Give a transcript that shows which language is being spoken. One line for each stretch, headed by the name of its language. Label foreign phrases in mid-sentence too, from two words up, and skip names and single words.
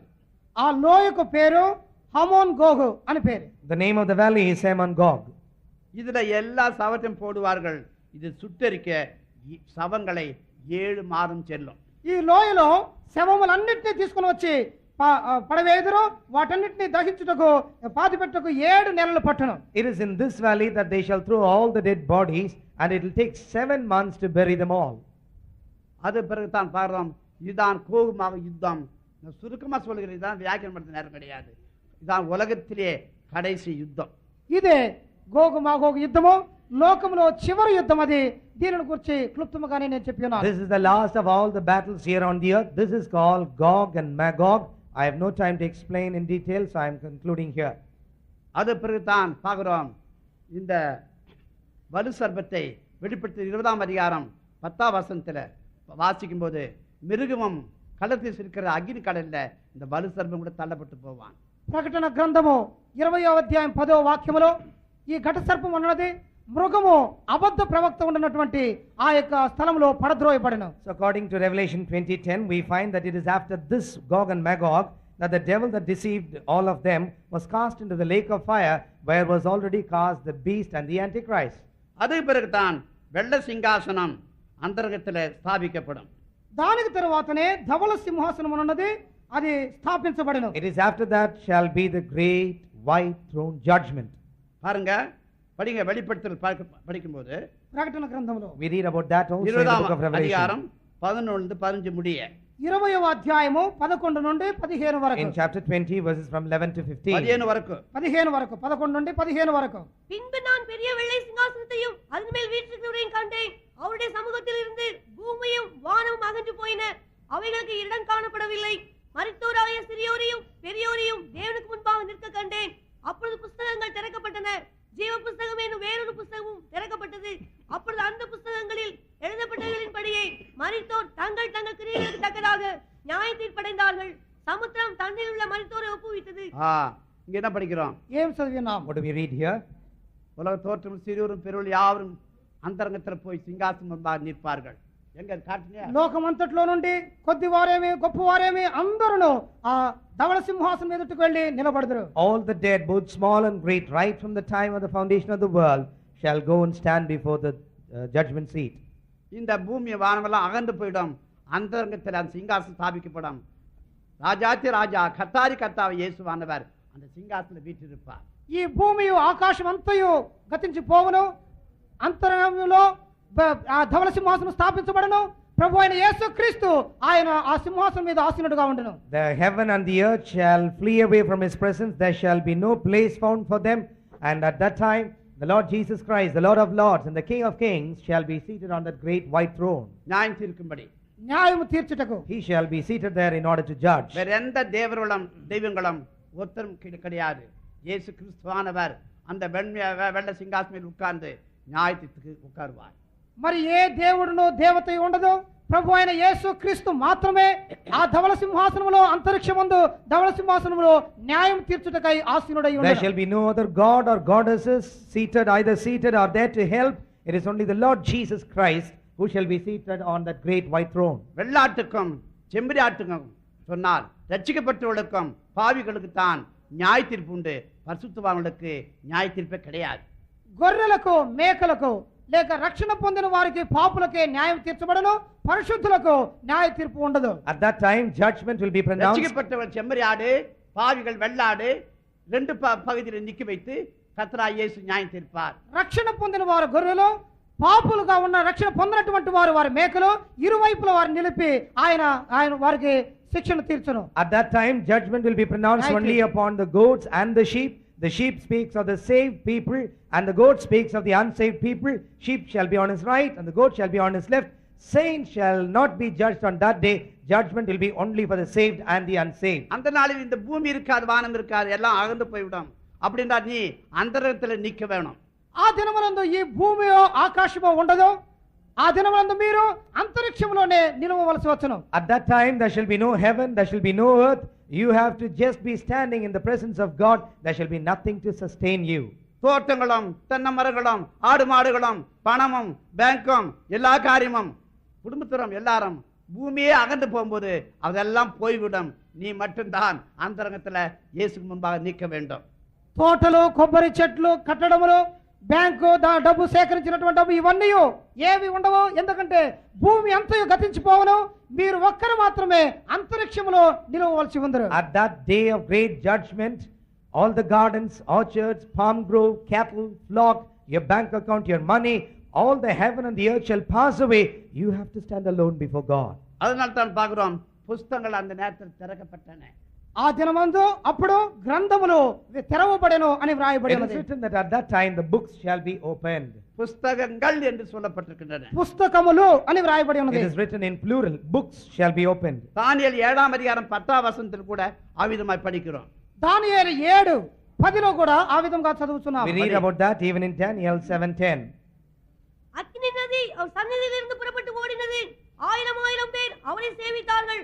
Telugu: ఆ లోయకు పేరు హమోన్ గోగు అని పేరు.
English: The name of the valley is Hamon Gog.
Tamil: இதுல எல்லா சவத்தையும் போடுவார்கள். இது சுட்டரிக்க சவங்களை 7 மாதம் செல்லும்.
Telugu: ఈ లోయలో శవములన్నిటినీ తీసుకుని వచ్చి పడవేదురు, వాటన్నిటిని దహించుటకు పాతిపెట్టుటకు 7 నెలలు పట్టును.
English: It is in this valley that they shall throw all the dead bodies, and it will take 7 months to bury them all.
Tamil: அது பிறகு தான் பார்க்கிறோம். இதுதான் கோகுமாக யுத்தம். சுருக்கமா சொல்லுகிறேன், இதுதான் வியாக்கியம் படுத்த நேரம் கிடையாது. இதுதான் உலகத்திலே கடைசி யுத்தம்.
Telugu: ఇదే గోగు మాగోగు యుద్ధము, లోకములో చివరి యుద్ధం. అది దీనిని గురించి క్లుప్తముగానే నేను చెప్పినాను.
English: This is the last of all the battles here on the earth. This is called Gog and Magog. I have no time to explain in detail, so I am concluding here.
Tamil: அது பிறகு தான் பார்க்கிறோம். இந்த வலு சர்ப்பத்தை வெளிப்படுத்தி 20ஆம் அதிகாரம் 10ஆம் வசனத்துல வாசிக்கும் போது மிருகமும் கடத்தில் இருக்கிற அக்னி கடல்ல இந்த வலு சர்ப்பம் கூட தள்ளப்பட்டு போவான்.
Telugu: ప్రకటన గ్రంథము 20వ అధ్యాయం 10వ వాక్యములో ఈ ఘట సర్పం ఉన్నది మృగము అబద్ధ ప్రవక్త ఉన్నటువంటి ఆ యొక్క స్థలంలో పడద్రోయబడెను.
English: So according to Revelation 20:10, we find that it is after this Gog and Magog that the devil that deceived all of them was cast into the lake of fire, where was already cast the beast and the Antichrist.
Tamil: அது பிறகு தான் வெள்ள சிங்காசனம் அந்தரங்கத்தில் ஸ்தாபிக்கப்படும்.
Telugu: దానికి తరువాతనే ధవళ సింహాసనం ఉన్నది, అది స్థాపించబడెను.
English: It is after that shall be the great white throne judgment.
Tamil: பாருங்க, படிங்க, வெளிப்படுத்தல் படிக்கும்போது
Telugu: ప్రకటన గ్రంథంలో
English: We read about that also in the book of
Tamil: 20ஆம் அதிகாரம்
English: Revelation.
Tamil: 11-15 முடிய
Telugu: 20వ అధ్యాయము 11 నుండి 15 వరకు.
English: In chapter 20 verses from 11 to 15.
Telugu: 15 వరకు 15 వరకు, 11 నుండి 15 వరకు.
Tamil: பின்பு நான் பெரிய வெள்ளை சிங்காசனத்தையும் அதன் மேல் வீற்றிருக்கிறவரையும் கண்டேன். அவருடைய சமூகத்தில் இருந்து பூமியும் வானமும் அகன்று போயின. அவைகளுக்கு இடம் காணப்படவில்லை. மரித்தோராகிய சிறியோரையும் பெரியோரையும் தேவனுக்கு முன்பாக நிற்க கண்டேன். அப்பொழுது புஸ்தகங்கள் திறக்கப்பட்டன. ஜீவ புஸ்தகம் என்னும் வேறொரு புஸ்தகமும் திறக்கப்பட்டது. அப்பொழுது அந்த புஸ்தகங்களில் எழுதப்பட்டவர்களின்படியே மரித்தோர் தங்கள் தங்கள் கிரியைகளுக்கு தக்கதாக நியாய தீர்ப்படைந்தார்கள். சமுத்திரம் தண்ணீர் உள்ள மரித்தோரை ஒப்புவித்தது. இங்க என்ன படிக்கிறோம்?
Telugu: ఏం చదివినాం?
English: What do we read here?
Tamil: உலக தோற்றம் சிறியோரும் பெரியவரும் யாவரும் அந்தரங்கத்தில் போய் சிங்காசனம் முன்பாக நிற்பார்கள். எங்க காட்டுங்க?
Telugu: లోకమంతట్లో నుండి కొద్దివారేమి గొప్పవారేమి అందరూ ఆ ధవళ సింహాసనం ఎదుటకు వెళ్ళి నిలబడదురు.
English: All the dead, both small and great, right from the time of the foundation of the world, shall go and stand before the judgment seat.
Tamil: இந்த பூமி வானமெல்லாம் அகன்று போயிடும். அந்தரங்கத்தில் அந்த சிங்காசனம் ஸ்தாபிக்கப்படும். ராஜாத்தி ராஜா கர்த்தாரி கர்த்தாவை இயேசுவானவர் அந்த சிங்காசனத்தில் வீற்றிருப்பார்.
Telugu: ఈ భూమియు ఆకాశం అంతయు గతించిపోవును. అంతరంగంలో ఆ ధవళ సింహాసనం స్థాపించబడను. ప్రభు అయిన యేసుక్రీస్తు ఆయన ఆ సింహాసనం మీద ఆసీనుడుగా ఉండును.
English: The heaven and the earth shall flee away from his presence. There shall be no place found for them. And at that time, the Lord Jesus Christ, the Lord of Lords and the King of Kings, shall be seated on that great white throne.
Tamil: நியாயம் தீர்க்கும்படி
Telugu: న్యాయము తీర్చుటకు
English: He shall be seated there in order to judge.
Tamil: வேற எந்த தெய்வங்களும் ஒருத்தரும் கிடையாது. இயேசு கிறிஸ்துவானவர் அந்த வெள்ள சிங்காசனத்தில் உட்கார்ந்து நியாயத்துக்கு உட்காருவார்.
Telugu: మరి ఏ దేవుడును దేవత ఉండదు. ప్రభు అయిన యేసుక్రీస్తు మాత్రమే ఆ ధవళ సింహాసనములో అంతరిక్షమందు ధవళ సింహాసనములో న్యాయం తీర్చుటకై ఆసీనుడై
English: There
Telugu: ఉన్నాడు.
English: shall be no other god or goddesses either seated or there to help. It is only the Lord Jesus Christ who shall be seated on that great white throne.
Tamil: வெள்ளாட்டுக்கும் செம்பரி ஆட்டுக்கும் சொன்னால் ரட்சிக்கப்பட்டவர்களுக்கும் பாவிகளுக்கு தான் நியாய தீர்ப்பு உண்டு. பரிசுத்தவான்களுக்கு நியாய தீர்ப்பே கிடையாது.
Telugu: గొర్రెలకు మేకలకు లేక రక్షణ పొందిన వారికి పాపులకే న్యాయం తీర్చబడను. పరిశుద్ధులకు న్యాయ తీర్పు ఉండదు.
English: At that time, judgment will be pronounced.
Tamil: ரட்சிக்கப்பட்டவர் செம்மறி ஆடு, பாவிகள் வெள்ளாடு, 2 பகுதியில் நிக்க வைத்து கர்த்தராகிய இயேசு நியாயம் தீர்ப்பார்.
Telugu: రక్షణ పొందిన వారు గొర్రెలు, పాపులుగా ఉన్న రక్షణ పొందినటువంటి వారు వారి మేకలు. ఇరువైపుల వారిని నిలిపి ఆయన వారికి శిక్షణ తీర్చును.
English: At that time, judgment will be pronounced Right. only upon the goats and the sheep. The sheep speaks of the saved people, and the goat speaks of the unsaved people. Sheep shall be on his right, and the goat shall be on his left. saints shall not be judged on that day. Judgment will be only for the saved and the unsaved.
Tamil: அந்த நாளில் இந்த பூமி இருக்காது, வானம் இருக்காது, எல்லாம் அகன்று போய்விடும். அப்படின்னா நீ அந்தரத்துல நிக்க வேணும்.
Telugu: ఆ దినమునందు ఈ భూమియో ఆకాశమో ఉండదు. ఆ దినమునందు మీరు అంతరిక్షంలోనే నిలవవలసి వచ్చును.
English: At that time there shall be no heaven, there shall be no earth. You have to just be standing in the presence of God. There shall be nothing to sustain you.
Tamil: தோட்டங்களும் தென்னை மரங்களும் ஆடு மாடுகளும் பணமும் பேங்கும் எல்லா காரியமும் குடும்பத்திலும் எல்லாரும் பூமியே அகன்று போகும்போது அதெல்லாம் போய்விடும். நீ மட்டும்தான் அந்தரங்கத்துல இயேசுக்கு முன்பாக நிற்க வேண்டும்.
Telugu: తోటలు, కొబ్బరి చెట్లు, కట్టడములు, బ్యాంకు డబ్బు సేకరించినటువంటి డబ్బు ఇవన్నీ ఏవి ఉండవు. ఎందుకంటే భూమి అంతయు గతించిపోవును. మీరు ఒక్కరు మాత్రమే అంతరిక్షములో నిలవవలసి ఉందరు.
English: At that day of great judgment, all the gardens, orchards, palm grove, cattle, flock, your bank account, your money, all the heaven and the earth shall pass away. You have to stand alone before God.
Tamil: அதனால தான் பார்க்கிறோம் புஸ்தகங்கள் அந்த நேரத்தில் திறக்கப்பட்டன.
Telugu: ఆ దినమందు అప్పుడు గ్రంథములు తెరవబడెను అని
English: It
Telugu: వ్రాయబడి
English: is
Telugu: ఉన్నది.
English: written that at that time the books shall be opened.
Tamil: புஸ்தகங்கள் என்று சொல்லப்பட்டிருக்கின்றன.
Telugu: పుస్తకములు అని వ్రాయబడి ఉన్నది.
English: It is written in plural. Books shall be opened.
Tamil: தானியேல் 7ஆம் அதிகாரம் 10ஆம் வசனத்தில் கூட அவ்விதமாய் படிக்கிறோம்.
Telugu: దానియేలు 7:10 కూడా ఆ విధంగా చదువుతున్నాం.
English: We read about that even in Daniel 7:10.
Tamil: அக்கினி நதி அவர் சந்நிதியிலிருந்து புறப்பட்டு ஓடினது. 1000 பேர் அவரை சேவித்தார்கள்.